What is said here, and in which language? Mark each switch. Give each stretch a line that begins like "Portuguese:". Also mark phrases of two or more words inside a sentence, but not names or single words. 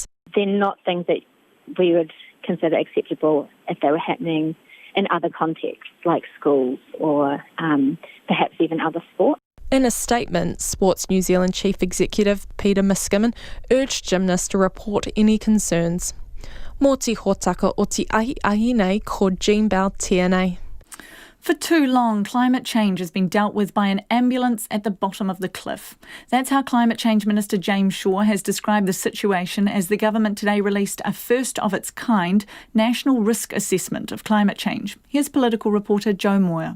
English: They're not things that we would consider acceptable if they were happening in other contexts like schools or perhaps even other sports. In a statement, Sports New Zealand Chief Executive Peter Miskimen urged gymnasts to report any concerns.
Māori: Mō te hōtaka o te ahi nei ko Jean Bell tēnei.
English: For too long, climate change has been dealt with by an ambulance at the bottom of the cliff. That's how Climate Change Minister James Shaw has described the situation as the government today released a first-of-its-kind national risk assessment of climate change. Here's political reporter Joe Moyer.